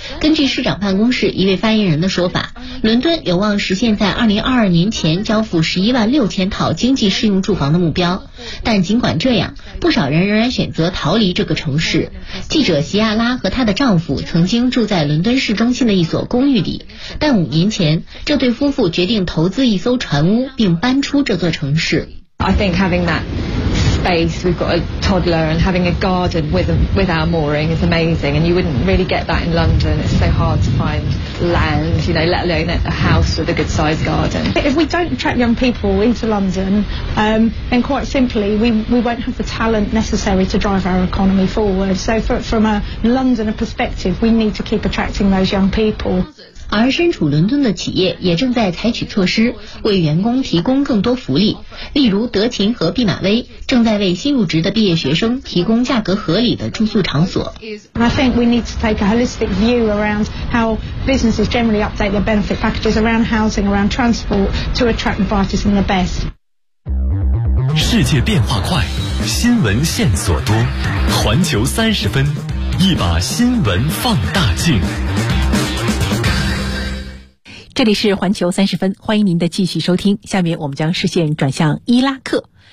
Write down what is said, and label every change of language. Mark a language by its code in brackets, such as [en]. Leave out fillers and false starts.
[zh] 根据市长办公室一位发言人的说法，伦敦有望实现在2022年前交付116000套经济适用住房的目标。但尽管这样，不少人仍然选择逃离这个城市。记者席亚拉和她的丈夫曾经住在伦敦市中心的一所公寓里，但五年前，这对夫妇决定投资一艘船屋，并搬出这座城市。 [en] I think having that space, we've got a toddler, and having a garden with our mooring is amazing. And you wouldn't really get that in London. It's so hard to find land, you know, let alone a house with a good sized garden. If we don't attract young people into London, then quite simply, we won't have the talent necessary to drive our economy forward. So from a Londoner perspective, we need to keep attracting those young people. [zh] 而身处伦敦的企业也正在采取措施，为员工提供更多福利。例如德勤和毕马威正在为新入职的毕业学生提供价格合理的住宿场所。 [en] I think we need to take a holistic view around how businesses generally update their benefit packages around housing, around transport to attract the brightest and the best. [zh] 世界变化快，新闻线索多，环球三十分，一把新闻放大镜。这里是环球三十分，欢迎您的继续收听。下面我们将视线转向伊拉克。